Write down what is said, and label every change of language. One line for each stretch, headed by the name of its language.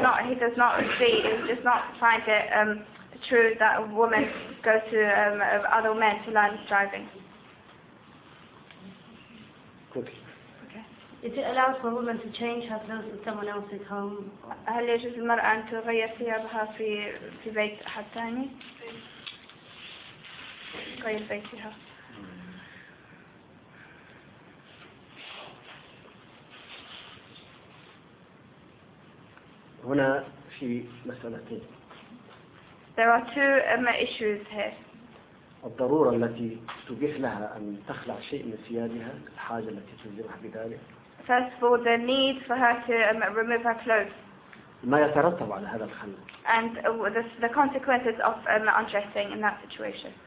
English: He does not find it true that a woman goes to other men to learn driving. Okay. Is it allowed for a woman to change her clothes in someone else's home?
Arabic: هل يجوز للمرأة أن تغير ثيابها في بيت أحد ثاني؟ غير بيتها. هنا في مسألتين.
English: There are two issues here.
Arabic: الضرورة التي تبيح لها أن تخلع شيء من ثيابها، الحاجة التي تلزمها بذلك.
English: First of all, the need for her to remove her clothes.
Arabic: ما يترتب على هذا الخلع.
English: And the consequences of undressing in that situation.